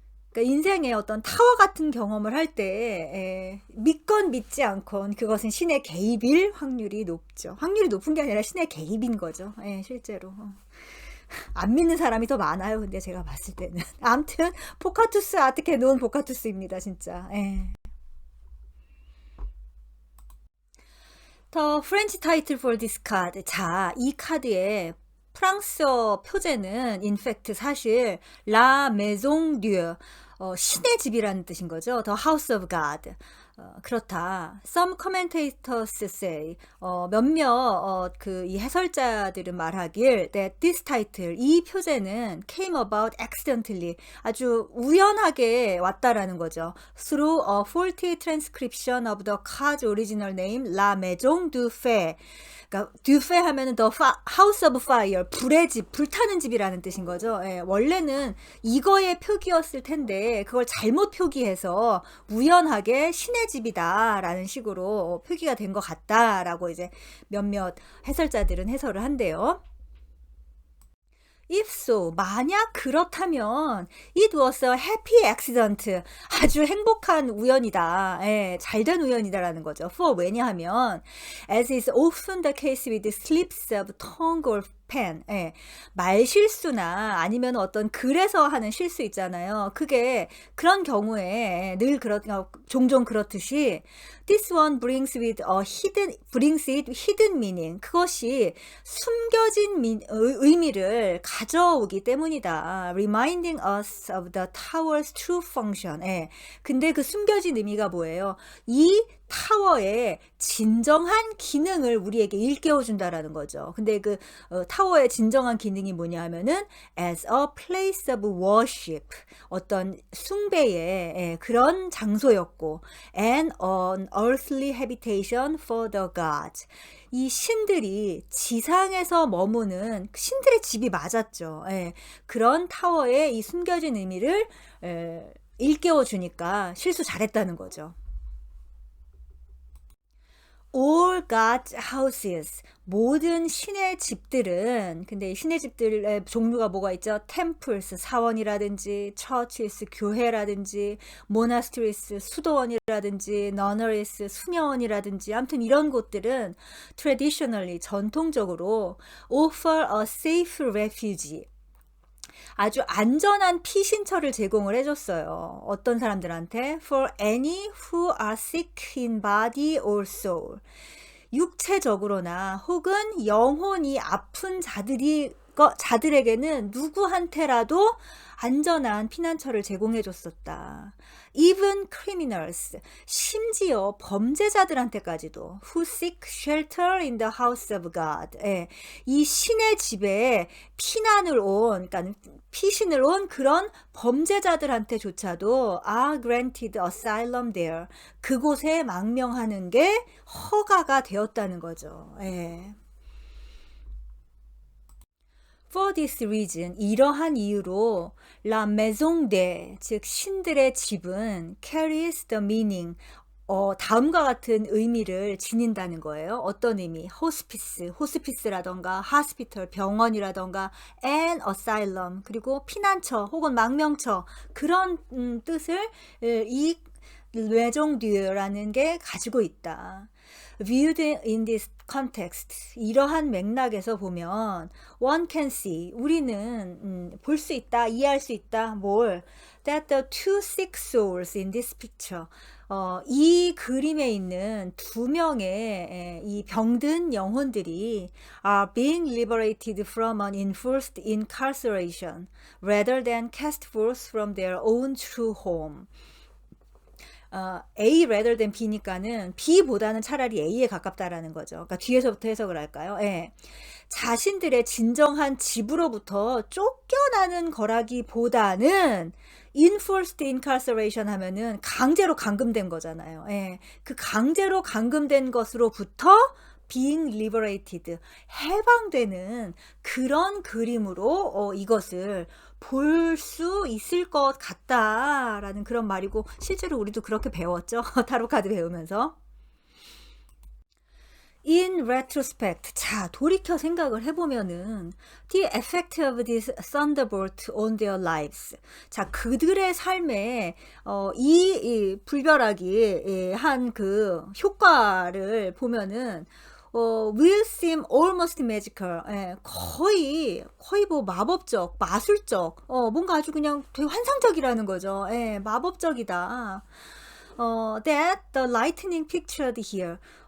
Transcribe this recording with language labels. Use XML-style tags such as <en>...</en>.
<ko>그러니까 인생의 어떤 타워 같은 경험을 할 때 믿건 믿지 않건 그것은 신의 개입일 확률이 높죠. 확률이 높은 게 아니라 신의 개입인 거죠. 예, 실제로. 안 믿는 사람이 더 많아요. 근데 제가 봤을 때는. 아무튼 보카투스 아트케 논 보카투스입니다. 진짜. 예.</ko> <en>The French title for this card.</en> <ko>자, 이 카드의 프랑스어 표제는</ko> <en>in fact</en> <ko>사실 La Maison Dieu, 신의 집이라는 뜻인 거죠.</ko> <en>The House of God.</en> <ko>그렇다.</ko> <en>Some commentators say</en> <ko>몇몇 그 이 해설자들은 말하길</ko> <en>that this title</en> <ko>이 표제는</ko> <en>came about accidentally</en> <ko>아주 우연하게 왔다라는 거죠.</ko> <en>Through a faulty transcription of the card's original name La Maison du Feu.</en> <ko>그러니까 듀페 하면은</ko> <en>the House of Fire</en> <ko>불의 집, 불타는 집이라는 뜻인 거죠. 예, 원래는 이거의 표기였을 텐데 그걸 잘못 표기해서 우연하게 신의 집이다라는 식으로 표기가 된 것 같다라고 이제 몇몇 해설자들은 해설을 한대요.</ko> <en>If so,</en> <ko>만약 그렇다면</ko> <en>it was a happy accident.</en> <ko>아주 행복한 우연이다. 예, 잘된 우연이다라는 거죠.</ko> <en>For</en> <ko>왜냐하면</ko> <en>as is often the case with slips of tongue or pen.</en> <ko>예, 말 실수나 아니면 어떤 글에서 하는 실수 있잖아요. 그게 그런 경우에 늘 종종 그렇듯이</ko> <en>this one brings it hidden meaning.</en> <ko>그것이 숨겨진 의미를 가져오기 때문이다.</ko> <en>Reminding us of the tower's true function.</en> <ko>예. 근데 그 숨겨진 의미가 뭐예요? 이 타워의 진정한 기능을 우리에게 일깨워준다라는 거죠. 근데 그 타워의 진정한 기능이 뭐냐 하면은</ko> <en>as a place of worship</en> <ko>어떤 숭배의 그런 장소였고</ko> <en>and an earthly habitation for the gods</en> <ko>이 신들이 지상에서 머무는 신들의 집이 맞았죠. 예, 그런 타워의 이 숨겨진 의미를 일깨워주니까 실수 잘했다는 거죠.</ko> <en>All God's houses</en> <ko>모든 신의 집들은 근데 이 신의 집들의 종류가 뭐가 있죠? temples 사원이라든지 churches 교회라든지 monasteries 수도원이라든지 nunneries 수녀원이라든지 아무튼 이런 곳들은 traditionally 전통적으로</ko> <en>offer a safe refuge</en> <ko>아주 안전한 피신처를 제공을 해줬어요. 어떤 사람들한테?</ko> <en>For any who are sick in body or soul.</en> <ko>육체적으로나 혹은 영혼이 아픈 자들에게는 누구한테라도 안전한 피난처를 제공해 줬었다.</ko> <en>Even criminals,</en> <ko>심지어 범죄자들한테까지도</ko> <en>who seek shelter in the house of God.</en> <ko>예, 이 신의 집에 그러니까 피신을 온 그런 범죄자들한테조차도</ko> <en>are granted asylum there.</en> <ko>그곳에 망명하는 게 허가가 되었다는 거죠. 예.</ko> <en>For this reason,</en> <ko>이러한 이유로 La Maison de, 즉 신들의 집은</ko> <en>carries the meaning,</en> <ko>다음과 같은 의미를 지닌다는 거예요. 어떤 의미? 호스피스라던가 hospital, 병원이라던가</ko> <en>and asylum,</en> <ko>그리고 피난처 혹은 망명처 그런 뜻을 이 레종듀라는 게 가지고 있다.</ko> <en>Viewed in this context,</en> <ko>이러한 맥락에서 보면</ko> <en>one can see,</en> <ko>우리는 볼 수 있다, 이해할 수 있다, 뭘?</ko> <en>That the two sick souls in this picture,</en> <ko>이 그림에 있는 두 명의 이 병든 영혼들이</ko> <en>are being liberated from an enforced incarceration rather than cast forth from their own true home.</en> <ko>A rather than B니까는 B보다는 차라리 A에 가깝다라는 거죠. 그러니까 뒤에서부터 해석을 할까요? 예. 자신들의 진정한 집으로부터 쫓겨나는 거라기보다는</ko> <en>enforced incarceration</en> <ko>하면은 강제로 감금된 거잖아요. 예. 그 강제로 감금된 것으로부터</ko> <en>being liberated,</en> <ko>해방되는 그런 그림으로 이것을 볼 수 있을 것 같다라는 그런 말이고 실제로 우리도 그렇게 배웠죠. 타로 카드 배우면서.</ko> <en>In retrospect,</en> <ko>자 돌이켜 생각을 해보면은</ko> <en>the effect of this thunderbolt on their lives.</en> <ko>자 그들의 삶에 이 불벼락이 한 그 효과를 보면은</ko> <en>will seem almost magical.</en> <ko>예, 거의 뭐 마법적, 마술적, 뭔가 아주 그냥 되게 환상적이라는 거죠. 예, 마법적이다.</ko> <en>That the lightning pictured here.</en>